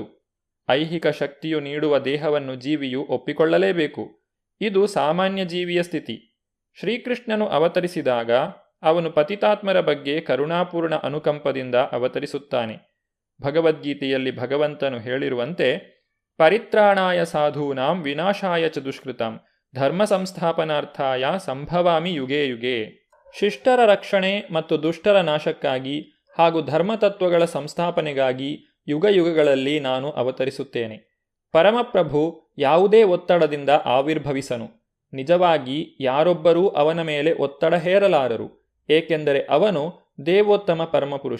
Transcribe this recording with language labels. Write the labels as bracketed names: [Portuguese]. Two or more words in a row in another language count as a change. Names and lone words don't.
[Kannada] ಐಹಿಕ ಶಕ್ತಿಯು ನೀಡುವ ದೇಹವನ್ನು ಜೀವಿಯು ಒಪ್ಪಿಕೊಳ್ಳಲೇಬೇಕು. ಇದು ಸಾಮಾನ್ಯ ಜೀವಿಯ ಸ್ಥಿತಿ. ಶ್ರೀಕೃಷ್ಣನು ಅವತರಿಸಿದಾಗ ಅವನು ಪತಿತಾತ್ಮರ ಬಗ್ಗೆ ಕರುಣಾಪೂರ್ಣ ಅನುಕಂಪದಿಂದ ಅವತರಿಸುತ್ತಾನೆ. ಭಗವದ್ಗೀತೆಯಲ್ಲಿ ಭಗವಂತನು ಹೇಳಿರುವಂತೆ [Sanskrit] ಪರಿತ್ರಾಣಾಯ ಸಾಧೂನಾಂ ವಿನಾಶಾಯ ಚ ದುಷ್ಕೃತಾಂ ಧರ್ಮ ಸಂಸ್ಥಾಪನಾರ್ಥಾಯ ಸಂಭವಾಮಿ ಯುಗೇ ಯುಗೇ. [Kannada] ಶಿಷ್ಟರ ರಕ್ಷಣೆ ಮತ್ತು ದುಷ್ಟರ ನಾಶಕ್ಕಾಗಿ ಹಾಗೂ ಧರ್ಮತತ್ವಗಳ ಸಂಸ್ಥಾಪನೆಗಾಗಿ ಯುಗ ಯುಗಗಳಲ್ಲಿ ನಾನು ಅವತರಿಸುತ್ತೇನೆ. ಪರಮಪ್ರಭು ಯಾವುದೇ ಒತ್ತಡದಿಂದ ಆವಿರ್ಭವಿಸನು. ನಿಜವಾಗಿ ಯಾರೊಬ್ಬರೂ ಅವನ ಮೇಲೆ ಒತ್ತಡ ಹೇರಲಾರರು, ಏಕೆಂದರೆ ಅವನು ದೇವೋತ್ತಮ ಪರಮಪುರುಷ.